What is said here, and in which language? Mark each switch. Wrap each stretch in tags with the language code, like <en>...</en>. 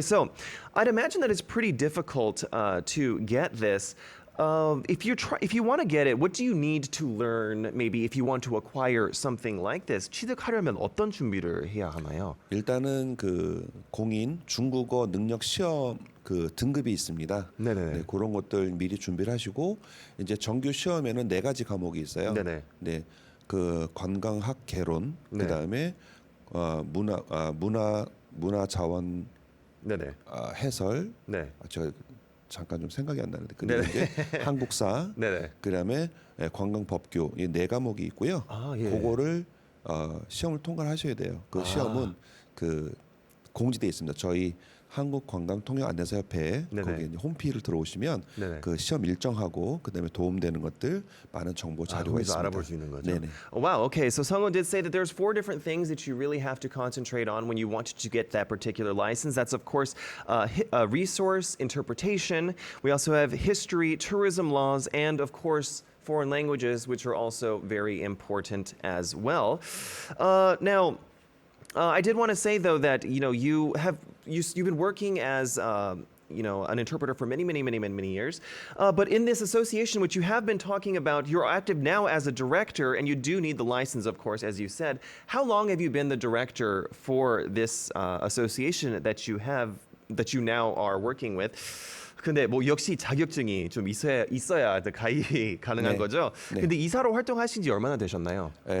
<en>So I'd imagine that it's pretty difficult to get this. If you want to get it, what do you need to learn? Maybe if you want to acquire something like this,</en> <ko>취득하려면 어떤 준비를 해야 하나요? 일단은 그 공인 중국어 능력 시험 그 등급이 있습니다. 네네. 네, 그런 것들 미리 준비를 하시고 이제 정규 시험에는 4가지 과목이 있어요. 네네. 네. 그 관광학 개론, 네. 그다음에 문화 자원 네네. 해설. 네. 저 잠깐 좀 생각이 안 나는데 그리고 네네. 이제 한국사, 네네. 그다음에 관광법규 이 4과목이 있고요. 예. 그거를 시험을 통과를 하셔야 돼요. 그 시험은 그 공지돼 있습니다. 저희 한국관광통역안내사협회 네네. 거기 이제 홈페이지를 들어오시면 네네. 그 시험 일정하고 그다음에 도움되는 것들 많은 정보 자료가 거기서 알아볼 수 있는 거죠. 네네.</ko> <en>Oh, wow. Okay. So Sungwoo did say that there's 4 different things that you really have to concentrate on when you want to get that particular license. That's of course resource interpretation. We also have history, tourism laws, and of course foreign languages, which are also very important as well. Now. I did want to say though that you've been working as an interpreter for many years, but in this association, which you have been talking about, you're active now as a director, and you do need the license, of course, as you said. How long have you been the director for this association that you now are working with?</en> <ko>근데 뭐 역시 자격증이 좀 있어야 가입이 가능한 네. 거죠. 네. 근데 이사로 활동하신 지 얼마나 되셨나요?</ko>